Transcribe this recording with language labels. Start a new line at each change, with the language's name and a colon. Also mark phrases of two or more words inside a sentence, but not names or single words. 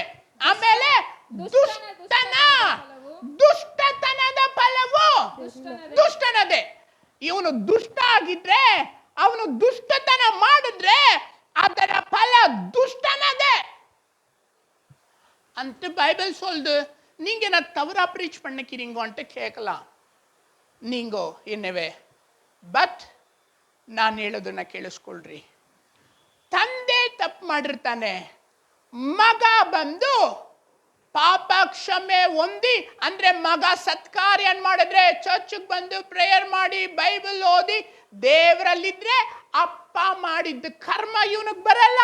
Kannada: ಆಮೇಲೆ ದುಷ್ಟತನದ ಫಲವು ದುಷ್ಟನದೇ. ಇವನು ದುಷ್ಟ ಆಗಿದ್ರೆ, ಅವನು ದುಷ್ಟತನ ಮಾಡಿದ್ರೆ ಅದರ ಫಲ ದುಷ್ಟನದೇ ಅಂತ
Tamil: பைபிள் சொல்லுது. நீங்க என்ன தவறா பிரீச் பண்ணிக்கிறீங்கன்ட்டு கேட்கலாம் நீங்கோ என்னவே.
Kannada: ಬಟ್ ನಾನು ಹೇಳೋದನ್ನ ಕೇಳಿಸ್ಕೊಳ್ರಿ. ತಂದೆ ತಪ್ಪು ಮಾಡಿರ್ತಾನೆ, ಮಗ ಬಂದು ಪಾಪ ಕ್ಷಮೆ ಹೊಂದಿ, ಅಂದ್ರೆ ಮಗ ಸತ್ಕಾರ್ಯ ಮಾಡಿದ್ರೆ, ಚರ್ಚ್ಗೆ ಬಂದು ಪ್ರೇಯರ್ ಮಾಡಿ, ಬೈಬಲ್ ಓದಿ, ದೇವರಲ್ಲಿದ್ರೆ ಅಪ್ಪ ಮಾಡಿದ್ದ ಕರ್ಮ ಇವನಿಗೆ ಬರಲ್ಲ.